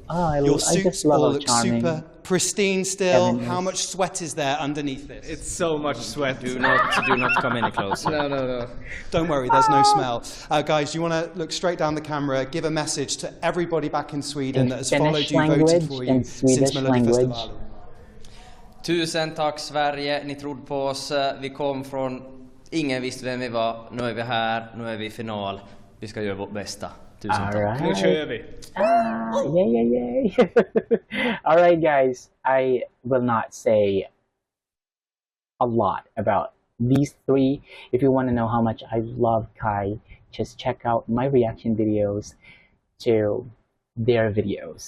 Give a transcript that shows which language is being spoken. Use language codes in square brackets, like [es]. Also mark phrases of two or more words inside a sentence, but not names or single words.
[en] Your suits all look super pristine still. How much sweat is there underneath this? It's so much sweat. Do not come any closer. No. Don't worry, there's no smell. Guys, do you want to look straight down the camera, give a message to everybody back in Sweden that has followed you, voted for you since Melodifestivalen? [sv] Tusen tack Sverige, ni trodde på oss. Vi kom från, ingen visste vem vi var. Nu är vi här, nu är vi i final. Vi ska göra vårt bästa. Tusen tack. Nu kör vi. [en] Yay. All right, guys. I will not say a lot about these three. If you want to know how much I love Kai, just check out my reaction videos to their videos.